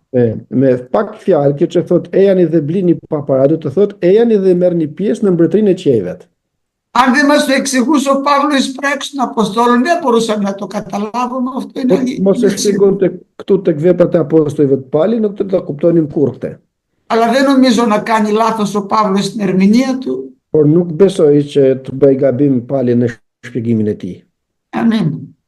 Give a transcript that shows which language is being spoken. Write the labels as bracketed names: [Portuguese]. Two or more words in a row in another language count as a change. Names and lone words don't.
[Albanian] Me pak fjalë, kjo që thot ejani dhe blini pa para, do të thot ejani dhe merrni pjesë në mbretërinë e qiejve. [Greek] Αν δεν μας το εξηγούσε ο Παύλος εις πράξεις των Αποστόλων, δεν μπορούσαμε να το καταλάβουμε. Αυτό είναι [Albanian] Mos e shpjegonte këtu tek veprat e apostujve të Pali, nuk të ta kuptonim kurrë këtë. [Greek] Αλλά δεν νομίζω να κάνει λάθος ο Παύλος στην ερμηνεία του. [Albanian] Por nuk besoj që të bëj gabim Pali në shpjegimin e tij. [Greek] Αμήν.